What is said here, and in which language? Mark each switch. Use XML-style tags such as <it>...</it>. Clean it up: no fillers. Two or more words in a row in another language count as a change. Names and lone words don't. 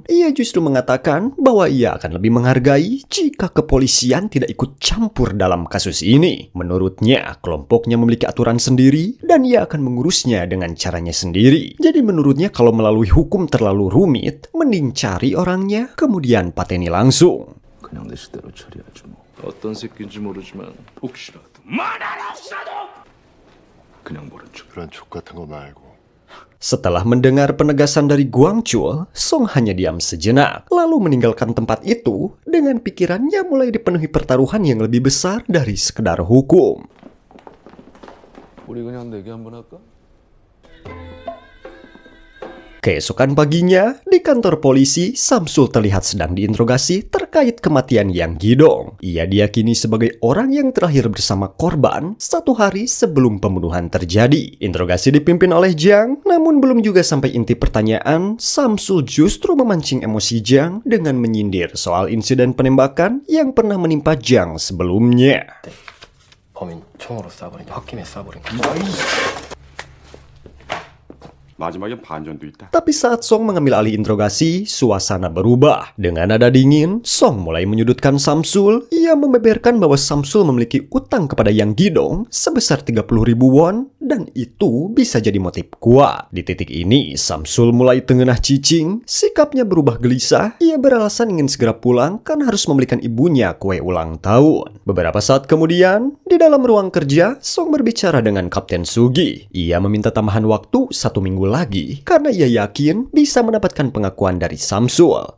<id>Ia justru mengatakan bahwa ia akan lebih menghargai jika kepolisian tidak ikut campur dalam kasus ini. Menurutnya, kelompoknya memiliki aturan sendiri dan ia akan mengurusnya dengan caranya sendiri. Jadi menurutnya kalau melalui hukum terlalu rumit, mending cari orangnya kemudian pateni langsung.</id> <ko>그냥 내 식대로 처리하지 뭐. 어떤 새끼인지 모르지만 혹시라도 그냥 모른 척. 그런 족 같은 거 말고.</ko> <id>Setelah mendengar penegasan dari Guangchul, Song hanya diam sejenak, lalu meninggalkan tempat itu dengan pikirannya mulai dipenuhi pertaruhan yang lebih besar dari sekedar hukum.</id> <ko>우리 그냥 내기 한번 할까?</ko> <id>Keesokan paginya, di kantor polisi, Samsul terlihat sedang diinterogasi terkait kematian Yang Gidong. Ia diyakini sebagai orang yang terakhir bersama korban 1 hari sebelum pembunuhan terjadi. Interogasi dipimpin oleh Jiang, namun belum juga sampai inti pertanyaan, Samsul justru memancing emosi Jiang dengan menyindir soal insiden penembakan yang pernah menimpa Jiang sebelumnya.</id> <ko>범인 총으로 쏴버린 홧김에 쏴버린 마지막엔 반전도 있다.</ko> <id>Tapi saat Song mengambil alih interogasi, suasana berubah. Dengan nada dingin, Song mulai menyudutkan Samsul. Ia membeberkan bahwa Samsul memiliki utang kepada Yang Gidong sebesar 30.000 won dan itu bisa jadi motif kuat. Di titik ini, Samsul mulai tengenah cicing. Sikapnya berubah gelisah. Ia beralasan ingin segera pulang karena harus membelikan ibunya kue ulang tahun. Beberapa saat kemudian, di dalam ruang kerja, Song berbicara dengan Kapten Sugi. Ia meminta tambahan waktu 1 minggu lagi karena ia yakin bisa mendapatkan pengakuan dari Samsul.</id>